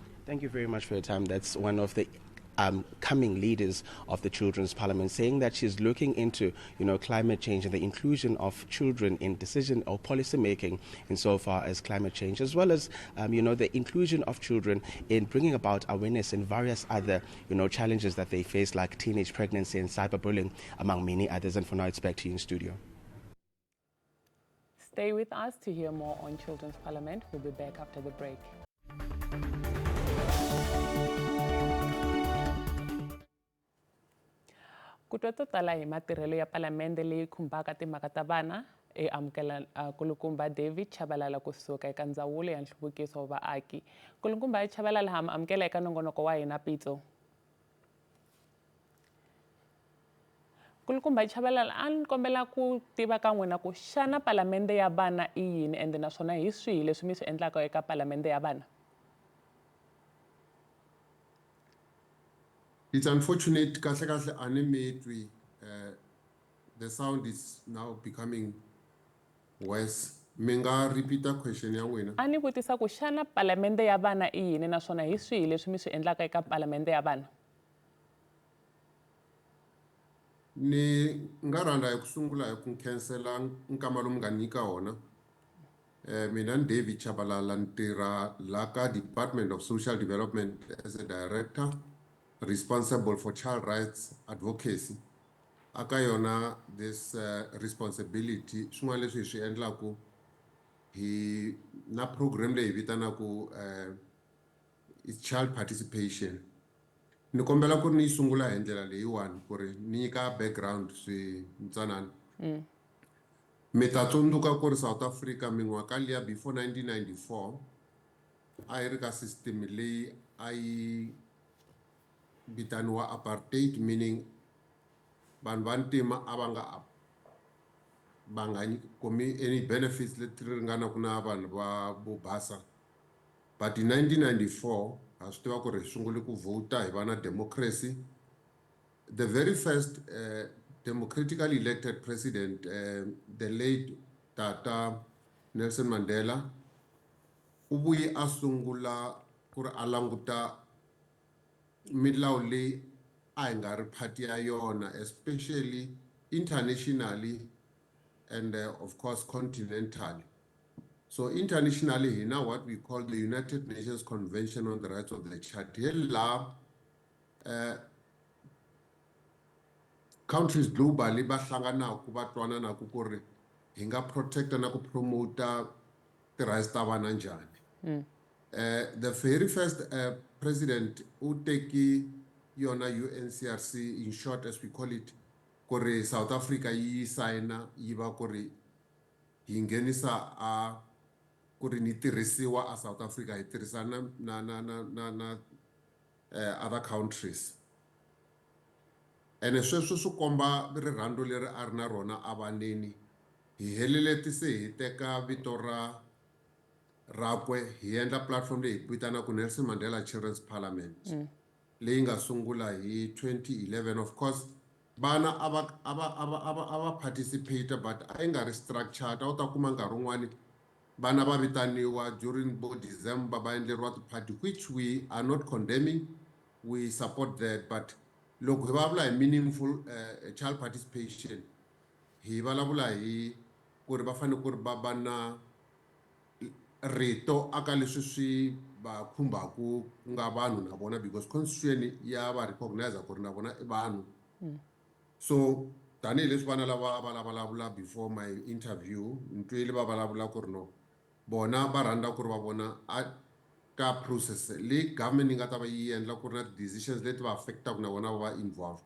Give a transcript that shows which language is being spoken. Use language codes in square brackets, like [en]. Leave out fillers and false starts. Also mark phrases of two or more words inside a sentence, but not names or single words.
[en] Thank you very much for your time. That's one of the coming leaders of the Children's Parliament, saying that she's looking into, climate change and the inclusion of children in decision or policy making insofar as climate change, as well as, the inclusion of children in bringing about awareness in various other, challenges that they face, like teenage pregnancy and cyberbullying, among many others. And for now, it's back to you in studio. Stay with us to hear more on Children's Parliament. We'll be back after the break. [ts] Kutwa to tala hi matirhelo ya palamende leyi khumbaka timhaka ta vana amukela kulukumba David Chabalala kusuka eka ndzawulo ya nhluvukiso wa vaaki. Kulukumba Chabalala ha amukela eka nongonoko wa hina Pitso. Kulukumba Chabalala a ni kombela ku tiva ka n'wina ku xana palamende ya vana i yini ende naswona hi swihi leswi mi swi endlaka eka palamende ya vana? [en] It's unfortunate, kahle animatedly, the sound is now becoming worse. [ts] Menga [en] repeat the question [ts] ya wena. Ani vutisa ku xana palamende ya vana i yini naswona hi swihi leswi mi swi endlaka eka palamende ya vana? Ni nga rhandza hi ku sungula hi ku khansela nkama lomu nga nyika wona. Mina ni David Chabalala ni tirha la ka Department of Social Development [en] as a director responsible for child rights advocacy. [ts] Aka yona [en] this responsibility [ts] swin'wana leswi hi swi endlaku hi na program leyi vitanaku [en] is child participation. [ts] Ni kombela ku ri ni yi sungula hi ndlela leyiwani ku ri ni nyika background swi ntsanana. Mi ta tsundzuka ku ri South Africa min'waka liya before 1994 a yi ri ka system leyi a yi vitaniwa apartheid, meaning vanhu va ntima a va nga kumi [en] any benefits [ts] leti ringanaku na vanhu va vo basa. [en] But in 1994 [ts] ha swi tiva ku ri hi sungule ku vota hi va na democracy. [en] The very first democratically elected president, the late Tata Nelson Mandela, [ts] u vuye a sungula ku ri a languta milawu leyi a hi nga ri phati ya yona, [en] especially internationally and of course continentally. So internationally, he now what we call the United Nations Convention on the Rights of the Child. Countries globally [ts] ba hlanganaku va twananaku ku ri hi nga protecta na ku promota ti rights ta vana njhani. [en] The very first president who [ts] teki yona [en] UNCRC, in short as we call it, [ts] ku ri South Africa yi signa yi va ku ri hi nghenisa a ku ri ni tirhisiwa a South Africa hi tirhisana na other countries. Ene sweswo swi komba rirhandzu leri a ri na rona a vaneni. Hi helele ti se hi teka vito rakwe hi endla platform leyi vitanaku Nelson Mandela Children's Parliament leyi nga sungula hi 2011. [en] Of course [ts] vana ava participate, but a yi nga ri structured. A wu ta kuma nkarhi wun'wani vana va vitaniwa during bo December va endleriwa ti-party, [en] which we are not condemning, we support that. [ts] But loko hi vulavula hi [en] meaningful child participation, [ts] hi vulavula hi ku ri va fanele ku ri va na rito aka leswi swi va khumbaku ku nga vanhu na vona, [en] because constitution [ts] ya va recognize ku ri na vona I vanhu. So tanihileswi vana lava va vulavula [en] before my interview, [ts] ni twile va vulavula ku ri no bona va rhandza ku ri va vona a ka process leyi government yi nga ta va yi endla ku ri na decisions leti va affectaku na vona va involved.